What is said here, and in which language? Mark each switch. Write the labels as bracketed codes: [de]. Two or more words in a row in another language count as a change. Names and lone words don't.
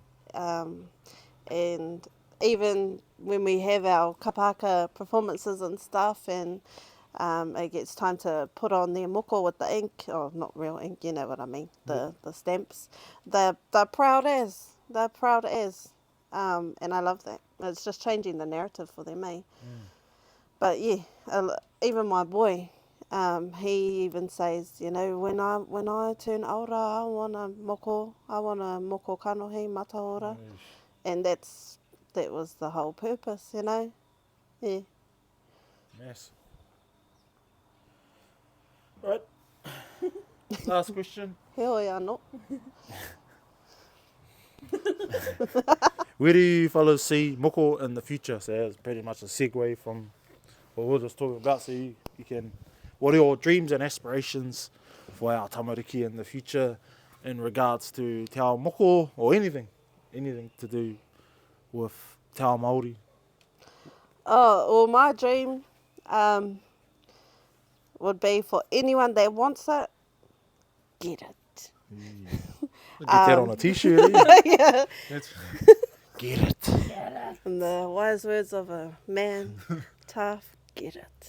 [en] And even when we have our kapaka performances and stuff, and it gets time to put on their moko with the ink, or not real ink, you know what I mean, the stamps, they're proud as. They're proud as. And I love that. It's just changing the narrative for them, eh? But yeah, even my boy, he even says, when I turn older, I want a [mi] moko kanohi mataora. [en] And that was the whole purpose, Yeah. Yes. Right. Last question. Heo ia no. Where do you fellas see moko in the future? So that's pretty much a segue from what we were just talking about. So you can, what are your dreams and aspirations for our tamariki in the future in regards to [mi] te ao moko [en] or anything to do with [mi] te ao Māori? [en] Oh, well, my dream would be for anyone that wants it, get it. Get that on a t-shirt. Eh? Yeah. Get it. In the wise words of a man, tough, get it.